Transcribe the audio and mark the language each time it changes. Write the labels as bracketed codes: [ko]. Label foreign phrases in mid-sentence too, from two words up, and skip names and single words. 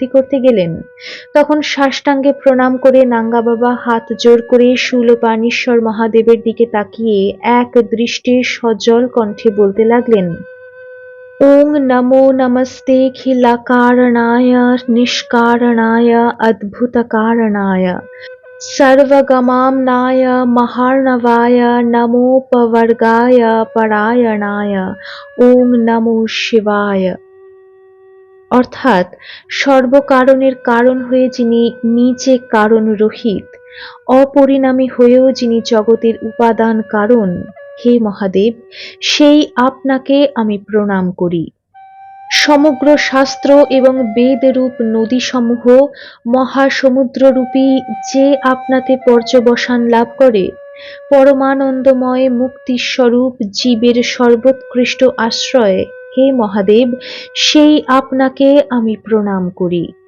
[bn] করতে গেলেন, তখন সাষ্টাঙ্গে প্রণাম করে নাঙ্গা বাবা হাত জোর করে শূলপাণীশ্বর মহাদেবের দিকে তাকিয়ে এক দৃষ্টে সজল কণ্ঠে বলতে লাগলেন, [sa] ওং নমো নমস্তেऽখিলাকারণায় নিষ্কারণায় অদ্ভুতকারণায় सर्वगमाम्नाय महार्णवाय नमोपवर्गाय परायणाय ওং নমো শিবায়। [bn] অর্থাৎ সর্বকারণের কারণ হয়ে যিনি নিজে কারণ রহিত, অপরিণামী হয়েও যিনি জগতের উপাদান কারণ, হে মহাদেব, সেই আপনাকে আমি প্রণাম করি। সমগ্র শাস্ত্র এবং বেদরূপ নদীসমূহ মহাসমুদ্ররূপী যে আপনাতে পর্যবসান লাভ করে, পরমানন্দময় মুক্তিস্বরূপ জীবের সর্বোৎকৃষ্ট আশ্রয়, হে মহাদেব, সেই আপনাকে আমি প্রণাম করি।